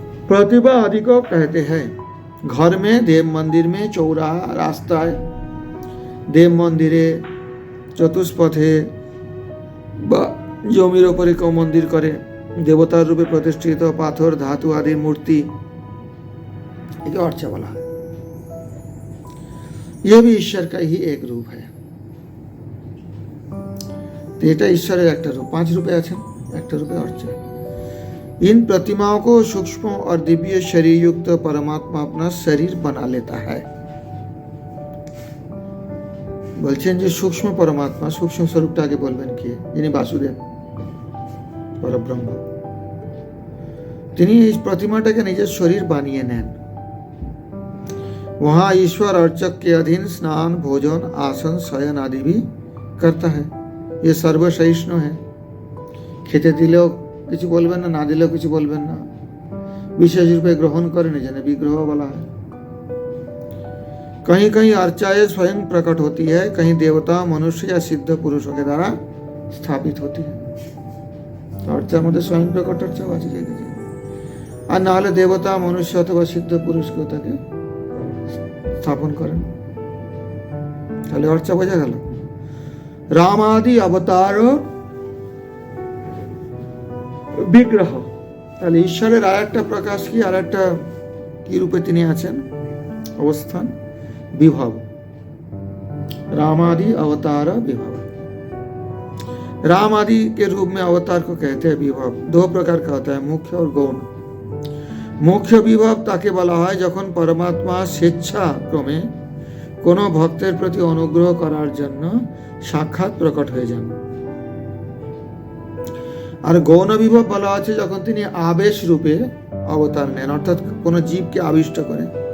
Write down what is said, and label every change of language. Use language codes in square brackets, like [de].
[hi] प्रतिमा आदि को कहते हैं। घर में, देव मंदिर में, [bn] चौराहा, रास्ताয়, देव मंदिरे, चतुष्पथे বা জমির উপরে কেউ মন্দির করে, দেবতার রূপে প্রতিষ্ঠিত পাথর, ধাতু আদি মূর্তি, একে अर्चा বলা হয়। [hi] ये भी ईश्वर का ही एक रूप है। [bn] তো এটা ঈশ্বরের একটা রূপ। 5 রূপে আছেন, একটা রূপে अर्चा। [hi] इन प्रतिमाओं को सूक्ष्म और दिव्य शरीर युक्त परमात्मा अपना शरीर बना लेता है। [bn] বলছেন যে সূক্ষ্ম পরমাত্মা, সূক্ষ্ম স্বরূপটা আগে বলবেন কি, যিনি বাসুদেব পরব্রহ্ম, তিনি এই প্রতিমাটাকে নিজের শরীর বানিয়ে নেন। [hi] वहां ईश्वर अर्चक के अधीन स्नान, भोजन, आसन, शयन आदि भी करता है। ये सर्वसहिष्णु है। [bn] খেতে দিলেও কিছু বলবেন না, না দিলেও কিছু বলবেন না, বিশেষ রূপে গ্রহণ করেন, যেন বিগ্রহ বলা হয়। [hi] कहीं कहीं अर्चाएं स्वयं प्रकट होती है, कहीं देवता, मनुष्य या सिद्ध पुरुषों के द्वारा स्थापित होती है। [bn] अर्चार मध्य स्वयं प्रकट अर्चा আছে যেদিকে, আর না হলে দেবতা, মনুষ্য অথবা সিদ্ধ পুরুষকে তাকে স্থাপন করেন। তাহলে অর্চা বোঝা গেল। রাম আদি অবতার বিগ্রহ, তাহলে ঈশ্বরের আর একটা প্রকাশ কি, আর একটা কি রূপে তিনি আছেন, অবস্থান, विभव। [hi] राम आदि अवतार विभव। राम आदि के रूप में अवतार को कहते हैं विभव। दो प्रकार का होता है, मुख्य और गौण। [bn] मुख्य विभव ताके বলা হয় যখন পরমাত্মা স্বেচ্ছাক্রমে কোনো ভক্তের প্রতি অনুগ্রহ করার জন্য সাক্ষাৎ প্রকট হয়ে যান। আর গৌণ বিভব বলা আছে যখন তিনি আবেশ রূপে অবতার নেন, অর্থাৎ কোনো জীবকে আবিষ্ট করে।